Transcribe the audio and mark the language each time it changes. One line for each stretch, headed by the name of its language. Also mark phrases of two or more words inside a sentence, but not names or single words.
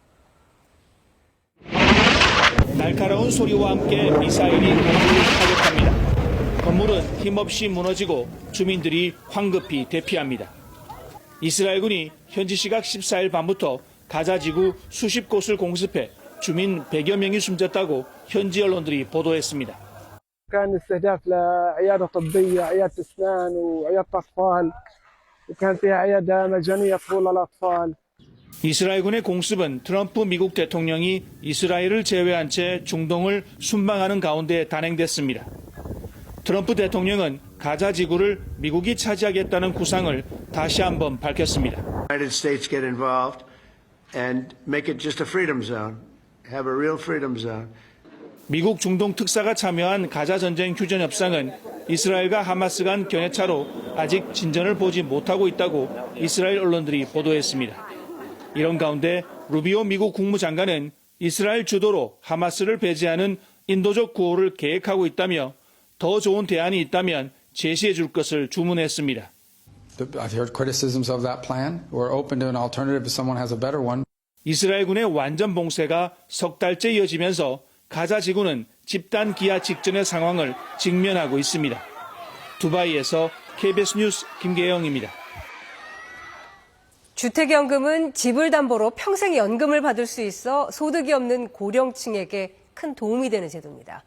Korean: 날카로운 소리와 함께 미사일이 건물을 타격합니다. 건물은 힘없이 무너지고 주민들이 황급히 대피합니다. 이스라엘군이 현지 시각 14일 밤부터 가자 지구 수십 곳을 공습해 주민 100여 명이 숨졌다고 현지 언론들이 보도했습니다.
Arabic: كان استهداف لعيادة طبية، عيادة أسنان وعيادة أطفال وكان فيها عيادة مجانية طفولة للأطفال.
Korean: 이스라엘군의 공습은 트럼프 미국 대통령이 이스라엘을 제외한 채 중동을 순방하는 가운데 단행됐습니다. 트럼프 대통령은 가자 지구를 미국이 차지하겠다는 구상을 다시 한번 밝혔습니다.
English: United States get involved and make it just a freedom zone. Have a real freedom zone.
Korean: 미국 중동 특사가 참여한 가자 전쟁 휴전 협상은 이스라엘과 하마스 간 견해차로 아직 진전을 보지 못하고 있다고 이스라엘 언론들이 보도했습니다. 이런 가운데 루비오 미국 국무장관은 이스라엘 주도로 하마스를 배제하는 인도적 구호를 계획하고 있다며 더 좋은 대안이 있다면 제시해 줄 것을 주문했습니다.
English: I've heard criticisms of that plan. We're open to an alternative if someone has a better one.
Korean: 이스라엘군의 완전 봉쇄가 석 달째 이어지면서 가자 지구는 집단 기아 직전의 상황을 직면하고 있습니다. 두바이에서 KBS 뉴스 김계영입니다. 주택연금은 집을 담보로 평생 연금을 받을 수 있어 소득이 없는 고령층에게 큰 도움이 되는 제도입니다.